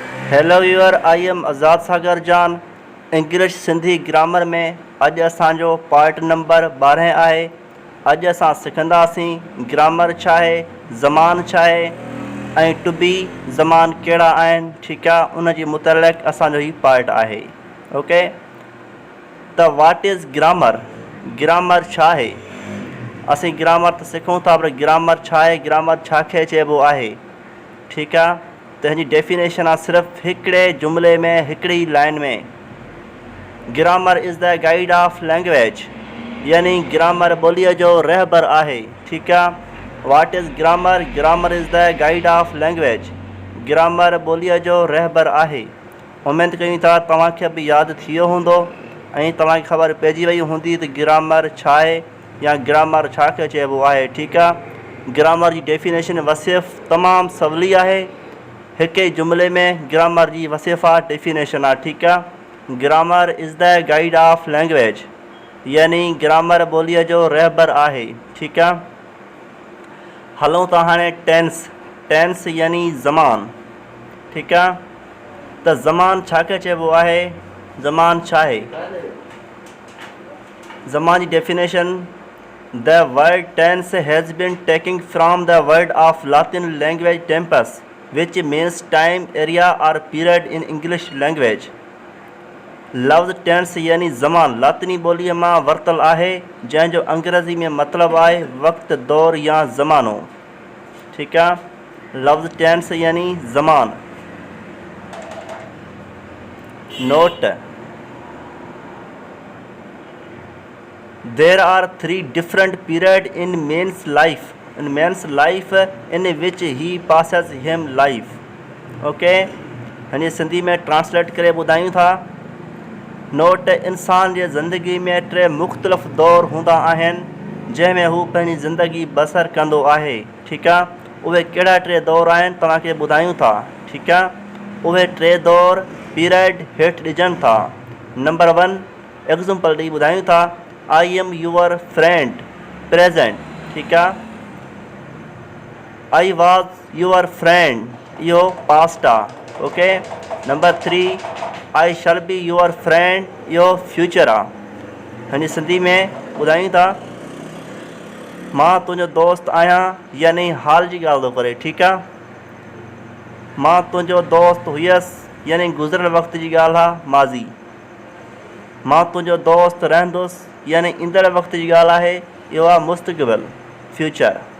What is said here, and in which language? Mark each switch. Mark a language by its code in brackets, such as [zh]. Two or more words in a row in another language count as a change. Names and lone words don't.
[en] Hello viewer, I am Azad Sagar Jan. [sd] इंग्लिश सिंधी ग्रामर में अॼु असांजो [en] part number [sd] 12 आहे। अॼु असां सिखंदासीं ग्रामर छा आहे, ज़मान छा आहे ऐं [en] to be [sd] ज़मान कहिड़ा आहिनि। ठीकु आहे, उन जी मुतलक़ असांजो ही पार्ट आहे। [en] ओके, त what is grammar? [sd] ग्रामर छा आहे? असीं ग्रामर त सिखूं था, पर ग्रामर छा आहे, ग्रामर छा खे चइबो आहे। ठीकु आहे, त हिन जी डेफिनेशन आहे सिर्फ़ु हिकिड़े जुमिले में, हिकिड़ी लाइन में। [en] grammar is the guide of language, [sd] यानी ग्रामर ॿोलीअ जो रहबर आहे। ठीकु आहे, [en] what is grammar? grammar is the guide of language. [sd] ग्रामर ॿोलीअ जो रहबर आहे। उमेद कयूं था तव्हांखे बि यादि थी वियो हूंदो ऐं तव्हांखे ख़बर पइजी वई हूंदी त ग्रामर छा आहे या ग्रामर छा खे चइबो आहे। ठीकु आहे, ग्रामर जी डेफिनेशन वसिफ़ तमामु सवली आहे। हिकु जुमिले में ग्रामर जी वसिफ़ा डेफिनेशन आहे। ठीकु आहे, [en] grammar is the guide of language, [sd] यानी ग्रामर ॿोलीअ जो रहबर आहे। ठीकु आहे, हलूं था हाणे टेंस। टेंस यानी ज़मान। ठीकु आहे, त ज़मान छा खे चइबो आहे? ज़मान छा आहे? ज़मान जी डेफिनेशन, [en] the word tense has been taking from the word of Latin language tempus which means time, area or period in English language। [sd] लफ़्ज़ टेंस यानी ज़मान लातिनी ॿोलीअ मां वरितल आहे, जंहिंजो अंग्रेज़ी में मतिलबु आहे वक़्तु, दौर या ज़मानो। ठीकु आहे, लफ़्ज़ टेंस यानी ज़मान। नोट, [en] there are 3 different periods in man's life in which he passes him life। ओके, [sd] हिन सिंधी में ट्रांसलेट करे ॿुधायूं था। नोट, इंसान जे ज़िंदगी में 3 मुख़्तलिफ़ दौर हूंदा आहिनि जंहिंमें हू पंहिंजी ज़िंदगी बसर कंदो आहे। ठीकु आहे, उहे कहिड़ा 3 दौर आहिनि तव्हांखे ॿुधायूं था। ठीकु आहे, उहे 3 दौर पीरियड हेठि ॾिजनि था। [en] number 1 example [sd] ॾेई ॿुधायूं था। [en] I am your friend, present. [sd] ठीकु आहे, [en] I was your friend, [sd] इहो पास्ट आहे। [en] OK, number 3 I shall be your friend, [sd] इहो फ्यूचर आहे। हिन सिंधी में ॿुधायूं था, मां तुंहिंजो दोस्त आहियां, यानी हाल जी ॻाल्हि थो करे। ठीकु आहे, मां तुंहिंजो दोस्त हुयसि, यानी गुज़िरियल वक़्त जी ॻाल्हि आहे, माज़ी। मां तुंहिंजो दोस्त रहंदुसि, यानी ईंदड़ वक़्त जी ॻाल्हि आहे, इहो आहे मुस्तक़बिल, फ्यूचर।